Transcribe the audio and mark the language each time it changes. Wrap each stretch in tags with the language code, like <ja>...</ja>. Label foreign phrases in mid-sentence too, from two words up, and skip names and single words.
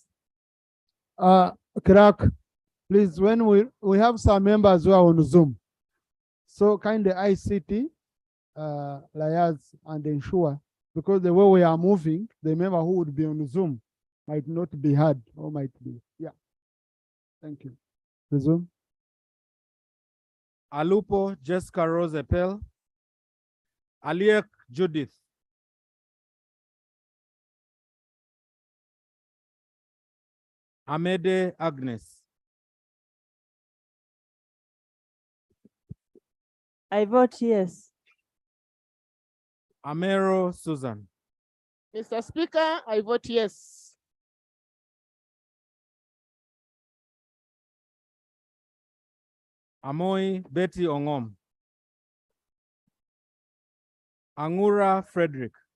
<en>Clerk, please, when we have some members who are on Zoom, so kind of ICT, liaise and ensure, because the way we are moving, the member who would be on Zoom might not be heard or might be, yeah. Thank you. Resume. Alupo Jessica Rose Epel. Aliek Judith. Amede Agnes. I vote yes. Amero Susan. Mr. Speaker, I vote yes. Amoy Betty Ongom. Angura Frederick.</en>